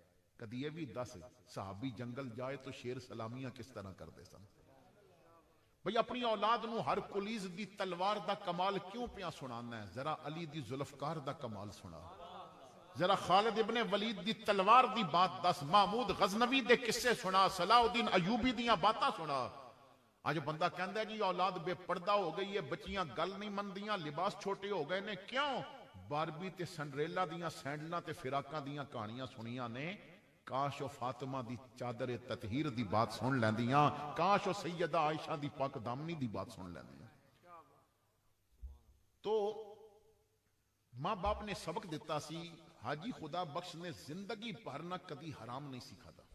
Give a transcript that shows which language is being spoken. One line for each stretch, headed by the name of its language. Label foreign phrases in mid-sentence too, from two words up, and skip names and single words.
Punjabi: کدی یہ بھی دس صحابی جنگل جائے تو شیر سلامیاں کس طرح کرتے سن. بھئی اپنی اولاد نو ہر کلیز دی تلوار دا کمال کیوں پیا سنانا ہے ذرا علی دی ذوالفقار دا کمال سنا ذرا خالد ابن ولید دی تلوار دی بات دس، محمود غزنوی دے قصے سنا، صلاح الدین ایوبی دیاں باتاں سنا۔ اج بندہ کہندا ہے جی اولاد بے پردہ ہو گئی ہے، بچیاں گل نہیں مندیاں، لباس چھوٹے ہو گئے نے، کیوں؟ باربی تے سنڈریلا دیاں سینڈلاں تے فراقاں دیاں کہانیاں سنیاں نے۔ کاش او فاطمہ دی چادر تطہیر دی بات سن لیندیاں، کاش او سیدہ عائشہ دی پاک دامنی دی بات سن لیندیاں۔ تو ماں باپ نے سبق دیتا سی، حاجی خدا بخش نے زندگی بھر نہ کدی حرام نہیں سکھا دا۔